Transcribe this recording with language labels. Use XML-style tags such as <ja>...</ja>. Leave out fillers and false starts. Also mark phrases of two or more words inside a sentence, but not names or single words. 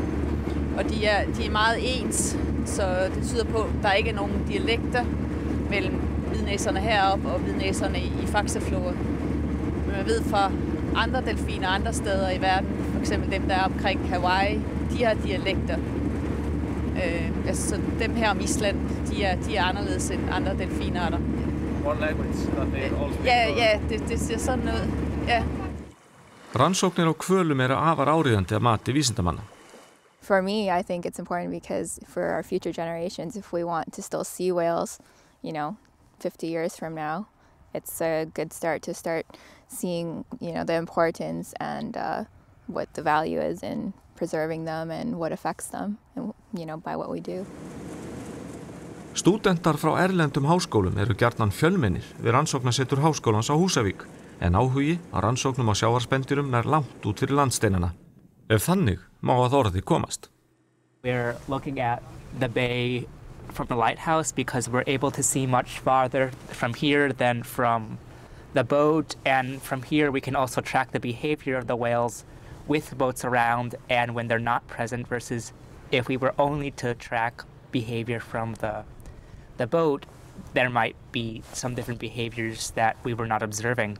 <da>Og de er meget ens, så det tyder på, at der ikke nogen dialekter mellem hvidnæserne heroppe og hvidnæserne i Faxaflora. Men man ved fra andre delfiner andre steder i verden, for eksempel dem der omkring Hawaii, de har dialekter. Så dem her om Island, de er anderledes end andre delfinarter.</da> <en>One language that they all speak.</en> <da>Ja, det ser sådan ud. Ja.</da> <is>Rannsóknir á hvölum afar áríðandi að mati vísindamanna.</is> <en>For me, I think it's important because for our future generations, if we want to still see whales, 50 years from now, it's a good start to start seeing, the importance and what the value is in preserving them and what affects them, and, by what we do.</en> <is>Stúdentar frá erlendum háskólum eru gjarnan fjölmennir við rannsóknarsetur Háskólans á Húsavík, en áhugi á rannsóknum á sjávarspendýrum nær langt út fyrir landsteinana. Ef þannig má að orði komast.</is> <en>We're looking at the bay from the lighthouse because we're able to see much farther from here than from the boat, and from here we can also track the behavior of the whales with boats around and when they're not present, versus if we were only to track behavior from the boat, there might be some different behaviors that we were not observing.</en>